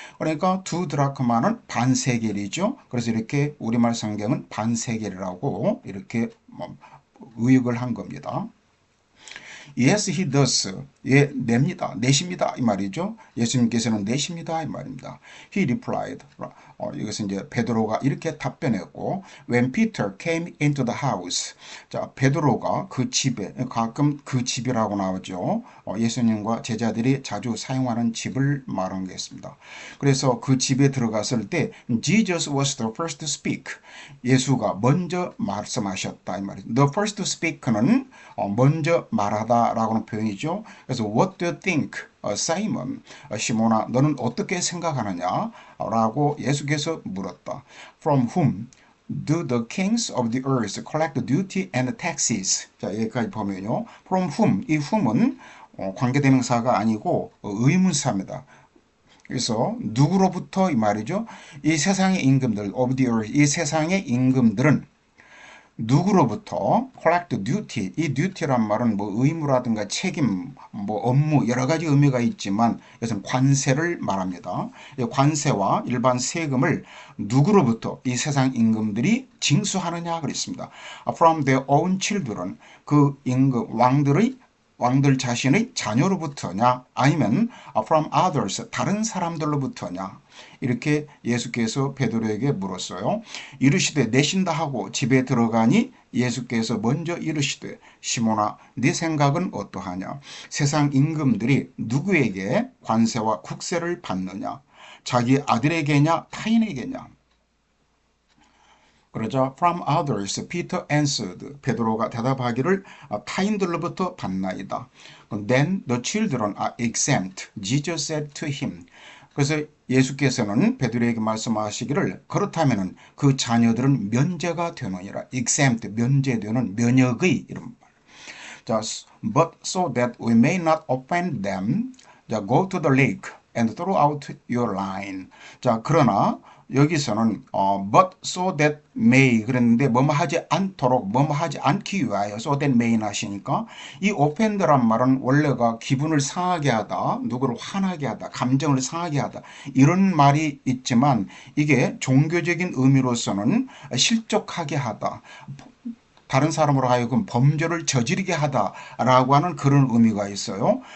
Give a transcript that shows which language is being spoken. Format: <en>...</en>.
<ko>그러니까 두 드라크마는 반 세겔이죠. 그래서 이렇게 우리말 성경은 반 세겔이라고 이렇게 의역을 한 겁니다.</ko> <en>Yes, he does.</en> <ko>예, 냅니다. 내십니다. 이 말이죠. 예수님께서는 내십니다. 이 말입니다.</ko> <en>He replied.</en> <ko>이것은 이제 베드로가 이렇게 답변했고,</ko> <en>When Peter came into the house.</en> <ko>자, 베드로가 그 집에, 가끔 그 집이라고 나오죠. 예수님과 제자들이 자주 사용하는 집을 말한 게 있습니다. 그래서 그 집에 들어갔을 때,</ko> <en>Jesus was the first to speak.</en> <ko>예수가 먼저 말씀하셨다. 이 말이죠.</ko> <en>The first to speak</en> <ko>는 먼저 말하다 라고는 표현이죠.</ko> <en>그래서 What do you think, Simon?</en> <ko>시몬아, 너는 어떻게 생각하느냐? 라고 예수께서 물었다.</ko> <en>From whom do the kings of the earth collect duty and taxes?</en> <ko>자, 여기까지 보면요.</ko> <en>From whom,</en> <ko>이 whom은 관계대명사가 아니고 의문사입니다. 그래서 누구로부터 이 말이죠. 이 세상의 임금들,</ko> <en>of the earth,</en> <ko>이 세상의 임금들은 누구로부터</ko> <en>collect duty,</en> <ko>이 duty란 말은 뭐 의무라든가 책임, 뭐 업무 여러 가지 의미가 있지만 이것은 관세를 말합니다. 관세와 일반 세금을 누구로부터 이 세상 임금들이 징수하느냐 그랬습니다.</ko> <en>From their own children,</en> <ko>그 임금 왕들 자신의 자녀로부터냐 아니면</ko> <en>from others</en> <ko>다른 사람들로부터냐 이렇게 예수께서 베드로에게 물었어요. 이르시되 내신다 하고 집에 들어가니 예수께서 먼저 이르시되 시몬아 네 생각은 어떠하냐? 세상 임금들이 누구에게 관세와 국세를 받느냐? 자기 아들에게냐 타인에게냐?</ko> <en>그러자 from others Peter answered.</en> <ko>베드로가 대답하기를 타인들로부터 받나이다.</ko> <en>Then the children are exempt. Jesus said to him.</en> <ko>그래서 예수께서는 베드로에게 말씀하시기를 그렇다면은 그 자녀들은 면제가 되느니라. exempt 면제되는 면역의 이런 말.</ko> <en>자, but so that we may not offend them, 자, go to the lake and throw out your line.</en> <ko>자, 그러나 여기서는</ko> <en>but so that may</en> <ko>그랬는데 뭐뭐 하지 않도록 뭐뭐 하지 않기 위하여 so that may 하시니까 이 offend란 말은 원래가 기분을 상하게 하다 누구를 화나게 하다 감정을 상하게 하다 이런 말이 있지만 이게 종교적인 의미로서는 실족하게 하다 다른 사람으로 하여금 범죄를 저지르게 하다라고 하는 그런 의미가 있어요.</ko>